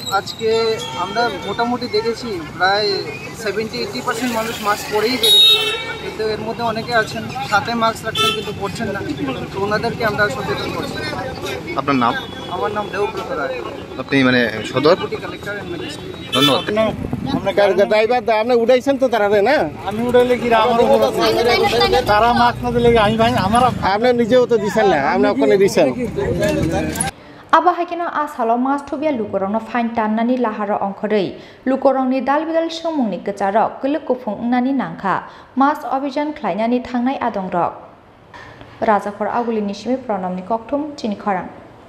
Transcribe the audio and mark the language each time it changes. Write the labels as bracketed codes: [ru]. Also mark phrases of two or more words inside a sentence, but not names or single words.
[bn] আজকে আমরা মোটামুটি দেখেছি প্রায় 70-80% মানুষ মাস্ক পরেই বেরোচ্ছে কিন্তু এর মধ্যে অনেকে আছেন সাথে মাস্ক রাখছেন কিন্তু পরছেন না তো ওনাদেরকে আমরা সচেতন করছি আপনার নাম আমার নাম দেবব্রত রায় আপনি মানে সদর [en] Collector and Magistrate [bn] ধন্যবাদ ড্রাইভার আপনি উঠাইছেন তো তারা না আমি উঠাইলে কি তারা মাস্ক না দিলে আমি ভাই আমার আপনি নিজেও তো দিছেন না আপনি ওখানে দিছেন [trp] Aba hakino asalo mas thobia lukorongno fine tannani lahara ongkhorei lukorongni dalbidal somungni kecharok kuluk kufung nani nangkha mas abhijan khlainani thangnai adongrok Rajakhor Agulini Simi Pranamni Kokthum Chini Khorang